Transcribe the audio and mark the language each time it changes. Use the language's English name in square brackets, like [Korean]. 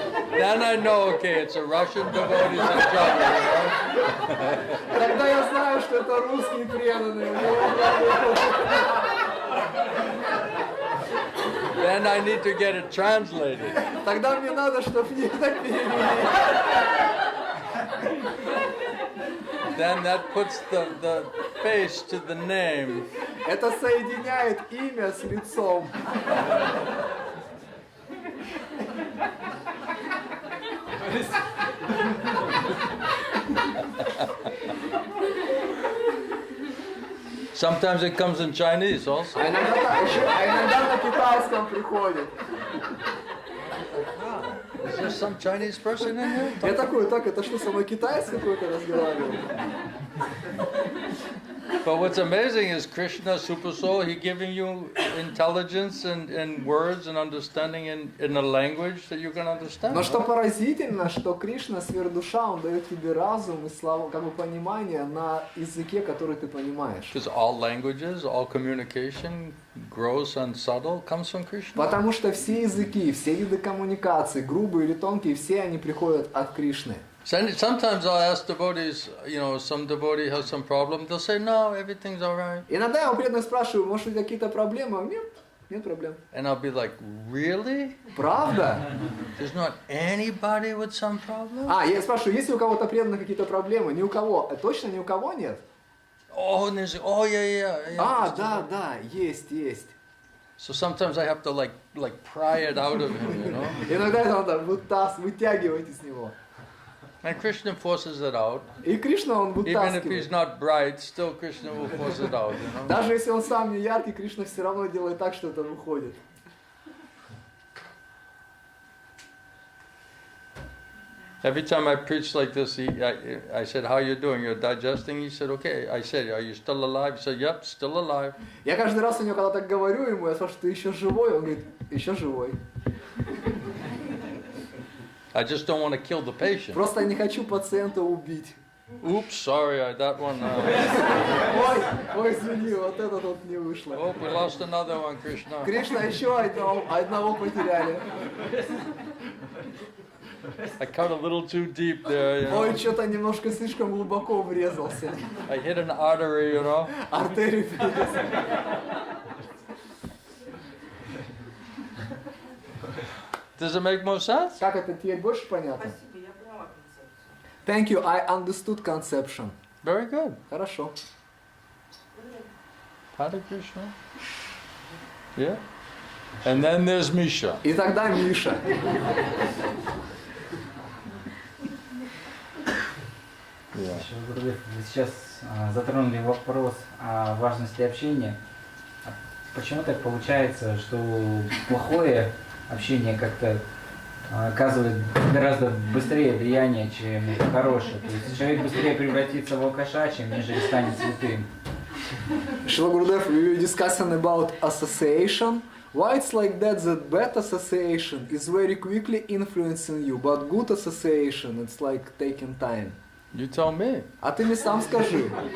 [English] Then I know, okay, it's a Russian devotee in trouble. [Russian] Тогда я знаю, что это русские преданные. [English] Then I need to get it translated. [Russian] Тогда мне надо, чтобы мне это перевели. [English] Then that puts the face to the name. [Russian] Это соединяет имя с лицом. [English] Sometimes it comes in Chinese also. [Russian] А иногда на китайском приходит. [English] Is there some Chinese person in here? [Russian] Я такой, так, это что, со мной китаец какой-то разговаривает? [English] But what's amazing is Krishna, Super Soul, he giving you intelligence and words and understanding in a language that you can understand. [Russian] Но что поразительно, что Кришна, сверхдуша, он дает тебе разум и славу, как бы понимание на языке, который ты понимаешь. [English] Because all languages, all communication, gross and subtle, comes from Krishna. [Russian] Потому что все языки, все виды коммуникации, грубые или тонкие, все они приходят от Кришны. [English] Sometimes I'll ask devotees, some devotee has some problem, they'll say, no, everything's all right. [Russian] Иногда я у преданных спрашиваю, может, у тебя какие-то проблемы? Нет, нет проблем. [English] And I'll be like, really? [Russian] Правда? [English] There's not anybody with some problem? [Russian] Я спрашиваю, есть ли у кого-то преданных какие-то проблемы? Ни у кого. Точно ни у кого нет? [English] Yeah. [Russian] Да, есть. [English] So sometimes I have to like pry it out of him, [Russian] Иногда это надо вытягивать из него. [English] And Krishna forces it out. [Russian] И Кришна, он [English] Even if [Russian] вытаскивает. [English] he's not bright, still Krishna will force it out, [Russian] Даже если он сам не яркий, Кришна все равно делает так, что это выходит. [English] Every time I preach like this, I said, how you doing? You're digesting? He said, okay. I said, are you still alive? He said, yep, still alive. [Russian] Я каждый раз у него, когда так говорю ему, я спрашиваю, ты еще живой? Он говорит, еще живой. [English] I just don't want to kill the patient. [Russian] Просто не хочу пациента убить. [English] Oops, sorry, that one. [Russian] Ой, извини, вот этот вот не вышло. [English] Oh, we lost another one, Krishna. [Russian] Кришна, еще одного потеряли. [English] I cut a little too deep there, [Russian] Ой, что-то немножко слишком глубоко врезался. [English] I hit an artery, [Russian] Артерию перерезал. [English] Does it make more sense? [Russian] Как это теперь больше понятно? Спасибо, я поняла концепцию. [English] Thank you, I understood conception. Very good. [Russian] Хорошо. [English] Hare Krishna. Yeah. And then there's Misha. [Russian] И тогда Миша. [English] Yeah. [Russian] Вы сейчас затронули вопрос о важности общения. Почему так получается, что плохое общение как-то оказывает гораздо быстрее влияние, чем хорошее? То есть человек быстрее превратится в алкаша, чем нежели станет святым. [English] Shila Gurudev, we were discussing about association. Why it's like that bad association is very quickly influencing you, but good association, it's like taking time. You tell me. [Russian] А ты мне сам скажи.